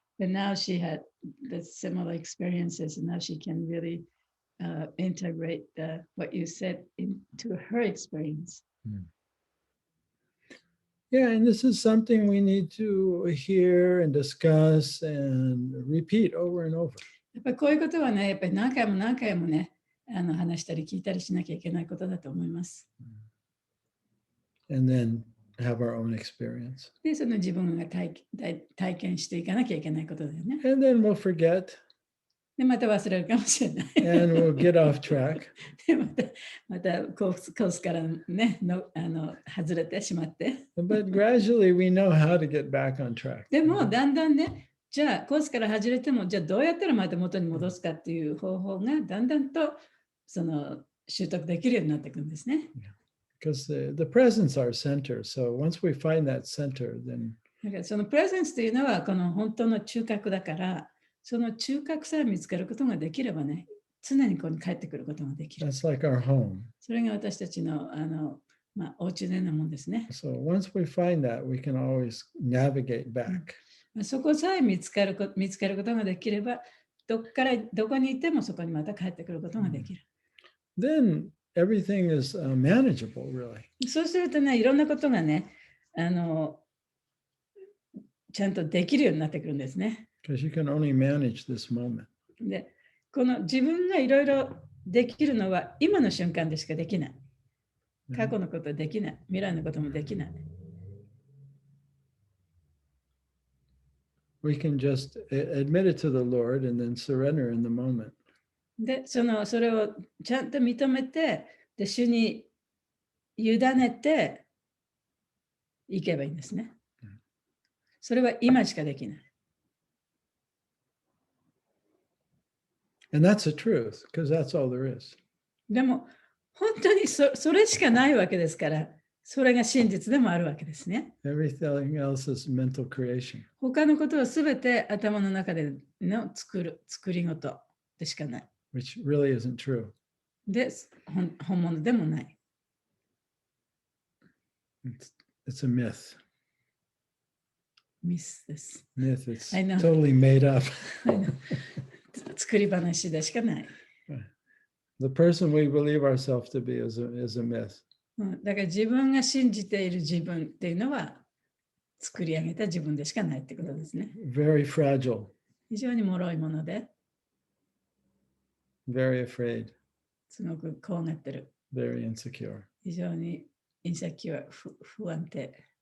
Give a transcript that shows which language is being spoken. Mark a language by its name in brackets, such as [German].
[English] But now she had the similar experiences, and now she can really integrate what you said into her experience. Yeah, and this is something we need to hear and discuss and repeat over and over. [Japanese] やっぱりこういうことはね、やっぱり何回も何回もね、話したり聞いたりしなきゃいけないことだと思います。 [English] And then have our own experience. [Japanese] で、その自分が体験していかなきゃいけないことだよね。 [English] And then we'll forget [Japanese] で、また忘れるかもしれない。 [English] and we'll get off track. [Japanese] で、またコースからね、外れてしまって。 [English] But gradually we know how to get back on track. [Japanese] でも、だんだんね、じゃあコースから外れても、じゃあどうやったらまた元に戻すかっていう方法がだんだんと習得できるようになっていくんですね。 [English] Because the presence are center. So once we find that center, then [Japanese] だからそのプレゼンスというのはこの本当の中核だから、その中核さえ見つけることができればね、常にここに帰ってくることができる。 [English] That's like our home. [Japanese] それが私たちのお家のようなもんですね。 [English] So once we find that, we can always navigate back. [Japanese] そこさえ見つけることができれば、どこにいてもそこにまた帰ってくることができる。 [English] Then everything is manageable, really. [Japanese] そうするとね、いろんなことがね、ちゃんとできるようになってくるんですね。 [English] Because you can only manage this moment. [Japanese] で、この自分がいろいろできるのは今の瞬間でしかできない。過去のことはできない。未来のこともできない。 [English] We can just admit it to the Lord and then surrender in the moment. [Japanese] で、それをちゃんと認めて、で、主に委ねていけばいいんですね。それは今しかできない。 [English] And that's the truth, because that's all there is. [Japanese] でも、本当にそれしかないわけですから、それが真実でもあるわけですね。 [English] Everything else is mental creation. [Japanese] 他のことはすべて頭の中での作り事でしかない。 [English] Which really isn't true. [Japanese] で、本物でもない。 [English] It's a myth. [Japanese] ミスです。 [English] Myth. It's I know. totally made up. [Japanese] 作り話でしかない。 [English] The person we believe ourselves to be is a myth. [Japanese] だから自分が信じている自分っていうのは作り上げた自分でしかないってことですね。 [English] Very fragile. [Japanese] 非常に脆いもので、 [English] Very afraid. [Japanese] すごく怖がってる。 [English] Very insecure. [Japanese] 非常にインセキュア、不安定。